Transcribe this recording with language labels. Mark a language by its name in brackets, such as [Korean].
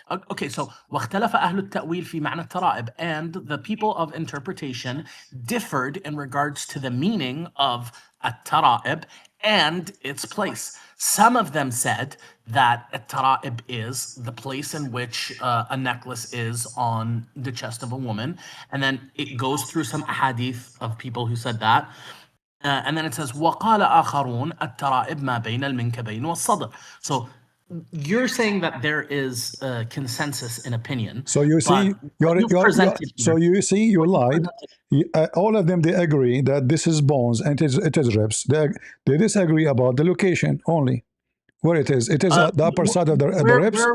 [English] Okay, so [Arabic] واختلف أهل التأويل في معنى الترائب, [English] and the people of interpretation differed in regards to the meaning of الترائب and its place. Some of them said that الترائب is the place in which a necklace is on the chest of a woman, and then it goes through some hadith of people who said that. And then it says [Arabic] وقال آخرون الترائب ما بين المنكبين والصدر. [English] So you're saying that there is a consensus in opinion. So you see, you lied. All of them they agree that this is bones and it is ribs. They disagree about the location only. Where it is at the upper side of the ribs.